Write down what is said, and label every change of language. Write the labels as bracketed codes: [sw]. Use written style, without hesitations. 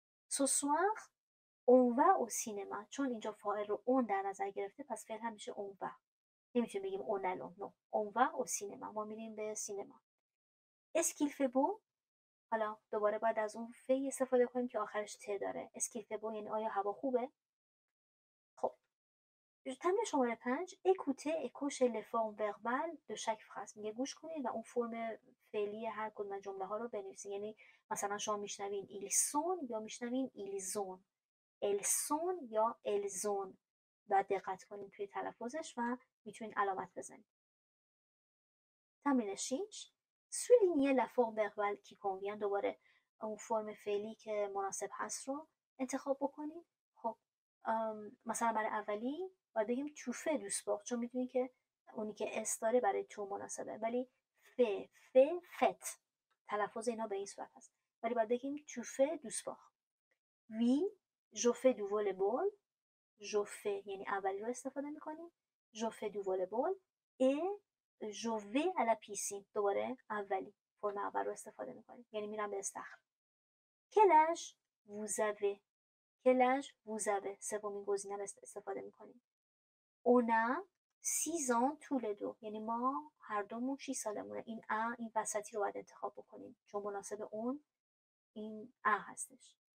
[fr] ce soir on va au cinéma، [fa] چون اینجا فاعل رو اون در نظر گرفته، پس فعل هم میشه [fr] on va. [fa] نمیتونیم بگیم اون الان، نو [fr] on va au cinéma، [fa] ما میریم به سینما. [fr] est-ce qu'il fait beau، [fa] حالا دوباره باید از اون فی استفاده کنیم که آخرش ت داره. [fr] est-ce qu'il fait beau [fa] یعنی آیا هوا خوبه؟ خب تمرین شماره 5 [fr] écoutez et cochez les formes verbales de chaque phrase. [fa] میگه گوش کنید و اون فرم فعلی هر کدوم از جمله ها رو بنویسید. یعنی مثلا شما میشنوین [fr] ils sont [fa] یا میشنوین [fr] ils ont، elles sont [fa] یا [fr] elles ont. [fa] باید دقت کنید توی تلفظش و میتونید علامت بزنید. تمرین 6 [fr] souligner la forme verbale qui convient، [fa] دوباره اون فرم فعلی که مناسب هست رو انتخاب بکنید. خب مثلا برای اولی باید بگیم [fr] tu fais du sport، [fa] چون میدونی که اونی که اس داره برای تو مناسبه، ولی fait تلفظ اینا به این صورت هست، ولی باید بگیم tu fais du sport. [fr] oui je fais du volleyball، je fais [fa] یعنی اولی رو استفاده میکنیم، [fr] je fais du volleyball et je vais à la piscine، [fa] دوباره اولی فرم اول رو استفاده میکنیم، یعنی میرم به استخر. [fr] quel âge vous avez، quel âge vous avez [fa] سومین گزینه رو استفاده میکنیم. [fr] on a 6 ans tous les deux، [fa] یعنی ما هر دومون 6 سالمونه. این این وسطی رو باید انتخاب بکنیم چون مناسب اون این هستش.